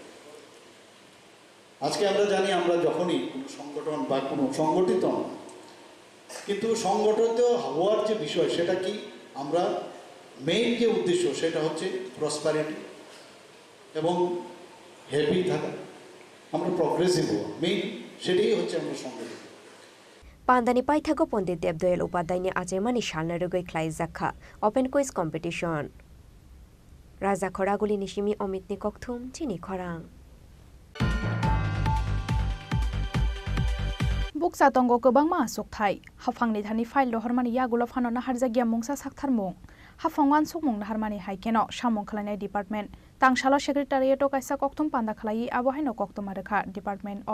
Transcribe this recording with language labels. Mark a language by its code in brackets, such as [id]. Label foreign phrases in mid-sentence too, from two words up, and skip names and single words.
[bn] আজকে আমরা জানি আমরা যখনই কোনো সংগঠন বা কোনো সংগঠিত নয়, কিন্তু সংগঠিত হওয়ার যে বিষয় সেটা কি, আমরা মেইন যে উদ্দেশ্য সেটা হচ্ছে প্রসপারিটি এবং হ্যাপি থাকা, আমরা প্রগ্রেসিভ হওয়া, মেইন সেটাই হচ্ছে আমরা সংগঠিত। [trp] পান্দানি পাইথাগো পণ্ডিত দেবদয়াল উপাধ্যায়নি আজেমানি সালনারুগৈ খ্লাই জাখা [en] open quiz competition [trp] রাজা খরাগুলি নিশিমি অমিতনি ককথুম চিনি খরাং Buksa tongo kobangma sokthai hafangni thani file rohormani yagulo phano na harjagya mungsa saktharmung hafangwan sukmung na harmani haikeno samung khalai department tangsalo secretariat kaisa kokthum panda khalai abohaino kokthum arekha [en] Department of